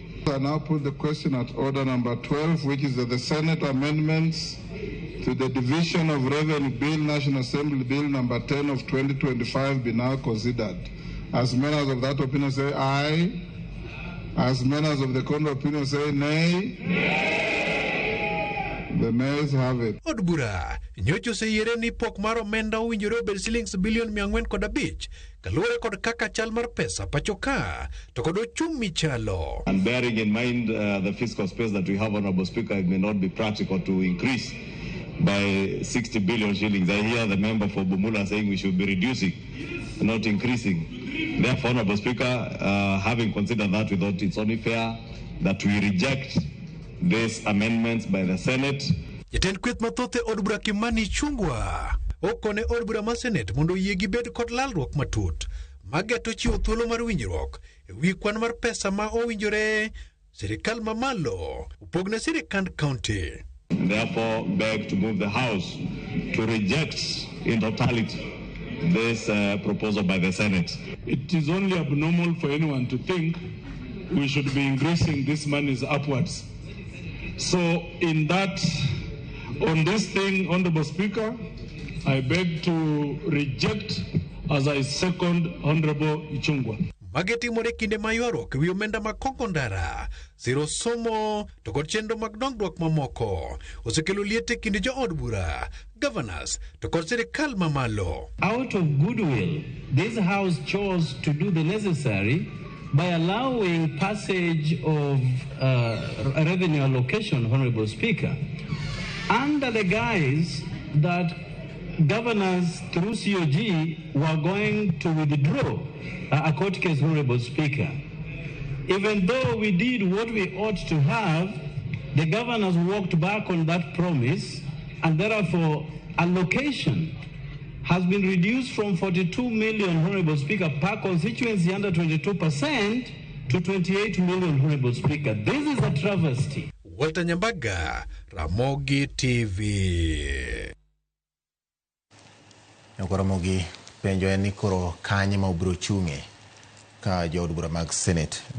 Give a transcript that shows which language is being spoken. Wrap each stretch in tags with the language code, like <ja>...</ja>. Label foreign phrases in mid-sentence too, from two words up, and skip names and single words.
<en>I now put the question at order number 12, which is that the Senate amendments to the Division of Revenue Bill, National Assembly Bill number 10 of 2025 be now considered. As members of that opinion say aye. As members of the contrary opinion say nay. Nay. The nays have it.</en> <luo>Od bura nyocho se yere ni pok mar omenda owinjore obed silings bilion 405 kaluwore kod kaka chal mar pesa pachoka to kod ochung' michalo.</luo> <en>And bearing in mind the fiscal space that we have, Honorable Speaker, it may not be practical to increase by 60 billion shillings. I hear the member for Bumula saying we should be reducing, not increasing. Therefore, Honorable Speaker, having considered that, we thought it's only fair that we reject these amendments by the Senate.</en> <luo>Jatend kweth mathoth od bura Kimani Chungwa okone od bura mar Senet mondo yiegi bed kod lalruok matut mageto chiwo thuolo mar winjruok ewi kwan mar pesa ma owinjore sirikal mamalo upogne sirikand county.</luo> <en>Therefore, beg to move the House to reject in totality this proposal by the Senate. It is only abnormal for anyone to think we should be increasing these monies upwards. So in that, on this thing, Honorable Speaker, I beg to reject as I second Honorable Ichungwa.</en> <luo>Mageti more kinde mayuarok wi omenda makongo ndara, siro somo to kod chenro mag dongruok mamoko osekelo liete kinde jo od bura, governors to kod sirikal mamalo.</luo> <en>Out of goodwill, this House chose to do the necessary by allowing passage of revenue allocation, Honorable Speaker, under the guise that governors through COG were going to withdraw a court case, Honorable Speaker. Even though we did what we ought to have, the governors walked back on that promise, and therefore allocation has been reduced from 42 million, Honorable Speaker, per constituency under 22% to 28 million, Honorable Speaker. This is a travesty. Walter Nyambaga, Ramogi TV.</en> <luo>Ramogi penjo en ni koro kanye ma obiro chung'e ka jo od bura mag Senet</luo>